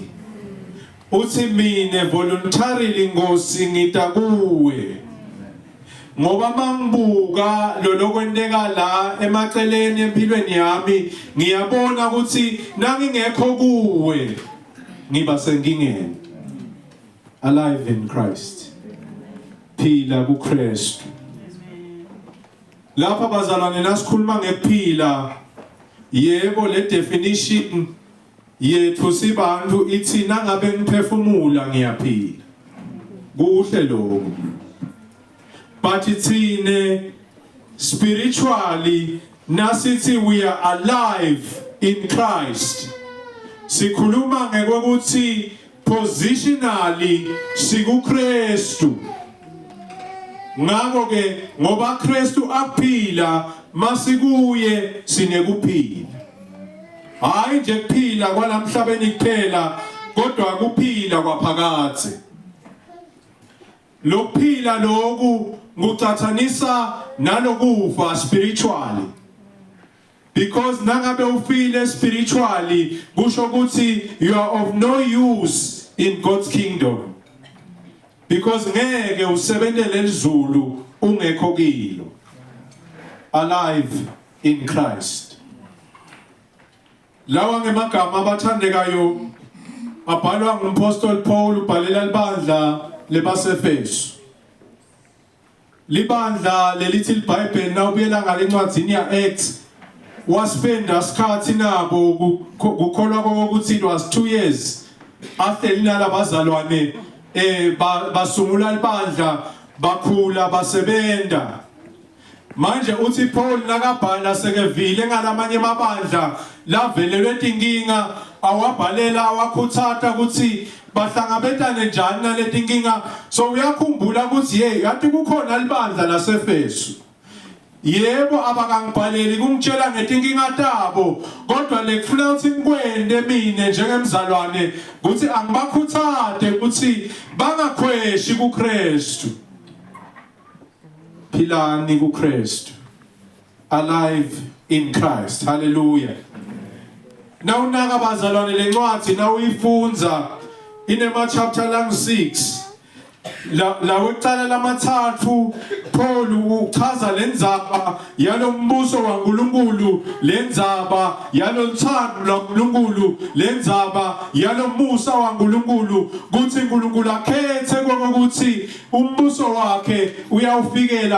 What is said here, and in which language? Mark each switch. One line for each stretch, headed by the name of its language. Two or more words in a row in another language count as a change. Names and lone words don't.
Swati: Uthi mina voluntarily Nkosi ngitakuwe. Ngoba mangibuka lo lokwenteka la emaceleni empilweni yami ngiyabona ukuthi nangingekho kuwe ngiba senkingeni.
English: Alive in Christ.
Swati: Phila kuKristu. Lapha bazalwane nasikhuluma ngekuphila yebo le definition yethu sibantu ithi nangabe ngiphefumula ngiyaphila. Kuhle lokho. But itsine spiritually nasithi
English: we are alive in Christ
Swati: sikhuluma ngekuthi positionally sikuKristu ngakho ke ngoba Kristu aphila masikuye sinekuphila hayi nje kuphila kwalamhlabeni kuphela kodwa kuphila kwaphakathe lokuphila lokhu ngucathanisa nalokufa
English: spiritually because
Swati: nangabe ufile spiritually kusho ukuthi
English: you are of no use in God's kingdom
Swati: because ngeke usebenzele izulu ungekho kilo
English: alive in Christ
Swati: lawa ngemagama abathandekayo abhalwa ngumpostoli Paul ubhalela libandla lebaseFesu libandla lelithi iBhayibheli nawubuyela ngalencwadi ya Acts waspenda isikhathi nabo kukholwa ukuthi
English: it was 2 years after
Swati: linala bazalwane basungula libandla bakhula basebenda manje uthi Paul nakabhala sekevile ngalamanye amabandla lavelelwe inkinga awabhalela awakhuthatha ukuthi bahlangabetane njani naleti inkinga so uyakhumbula ukuthi hey yathi kukhona libandla laseFesu yebo abakangibhaleli kungitshela ngetinkinga tabo kodwa lekufuna ukuthi ngikwende mina njengemzalwane ukuthi angibakhuthathe ukuthi bangakhweshi kuKristu philani kuKristu
English: alive in Christ hallelujah
Swati: nawunaka bazalwane lencwadi nawuyifunza inema chapter lang 6 la wecala lamathathu Paul uchaza lenzaba yalombuso waNkulunkulu lenzaba yalothando laNkulunkulu lenzaba yalomusa waNkulunkulu kuthi uNkulunkulu akhethe kokuthi umbuso wakhe uyawufikela